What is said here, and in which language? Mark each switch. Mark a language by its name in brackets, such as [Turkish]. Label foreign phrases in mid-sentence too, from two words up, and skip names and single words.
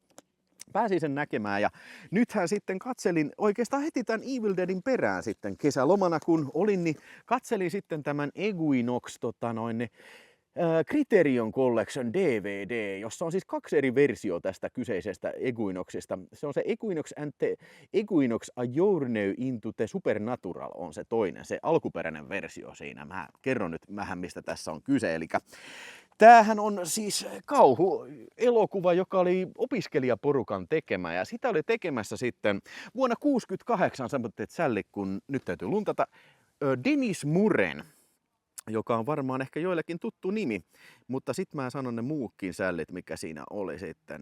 [Finnish] Pääsin sen näkemään, ja nythän sitten katselin oikeastaan heti tämän Evil Deadin perään sitten kesälomana kun olin, niin katselin sitten tämän Equinox Criterion Collection DVD, jossa on siis 2 eri versiota tästä kyseisestä Equinoxista. Se on se Equinox and the Equinox A Journey into the Supernatural on se toinen, se alkuperäinen versio siinä. Mä kerron nyt vähän mistä tässä on kyse, eli Tämähän on siis kauhuelokuva, joka oli opiskelijaporukan tekemä ja sitä oli tekemässä sitten vuonna 1968, sä teet sälli, kun nyt täytyy luntata, Dennis Muren, joka on varmaan ehkä joillekin tuttu nimi, mutta sitten mä sanon ne muukin sällit, mikä siinä oli sitten.